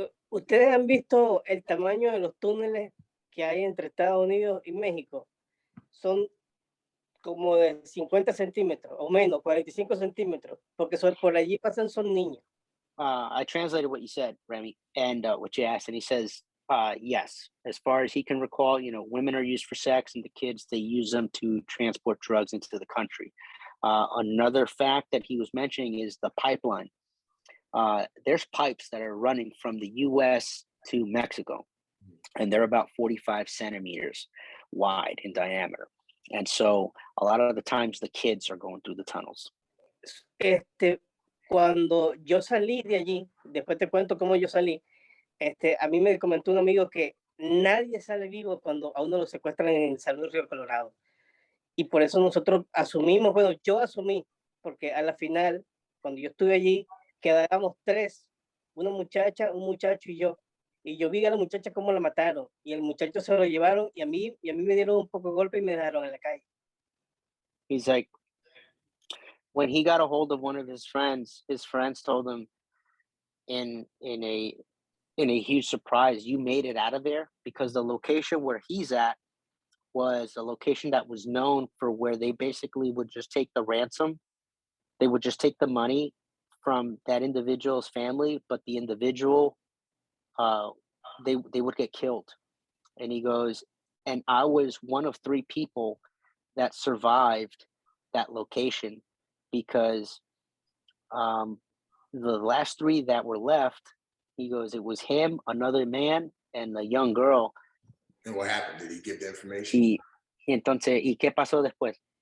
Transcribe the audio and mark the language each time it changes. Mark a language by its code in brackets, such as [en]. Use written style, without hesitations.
[es] ¿Ustedes han visto el tamaño de los túneles que hay entre Estados Unidos y México? Son como de 50 centímetros o menos, 45 centímetros, porque por allí pasan son niños. [en] I translated what you said, Remi, and what you asked, and he says, yes, as far as he can recall, women are used for sex, and the kids, they use them to transport drugs into the country. Another fact that he was mentioning is the pipeline. There's pipes that are running from the U.S. to Mexico, and they're about 45 centimeters wide in diameter. And so a lot of the times the kids are going through the tunnels. [es] Cuando yo salí de allí, después te cuento cómo yo salí, a mí me comentó un amigo que nadie sale vivo cuando a uno lo secuestran en San Luis Río Colorado. Y por eso nosotros asumimos, bueno, yo asumí, porque a la final, cuando yo estuve allí, quedábamos 3, una muchacha, un muchacho y yo. Y yo vi a la muchacha cómo la mataron. Y el muchacho se lo llevaron y a mí me dieron un poco de golpe y me dejaron en la calle. [en] He's like, when he got a hold of one of his friends told him in a huge surprise, you made it out of there, because the location where he's at was a location that was known for where they basically would just take the ransom. They would just take the money from that individual's family, but the individual, they would get killed. And he goes, and I was one of 3 people that survived that location, because the last 3 that were left, he goes, it was him, another man, and a young girl. And what happened? Did he give the information? [es] Y entonces, ¿y qué pasó después?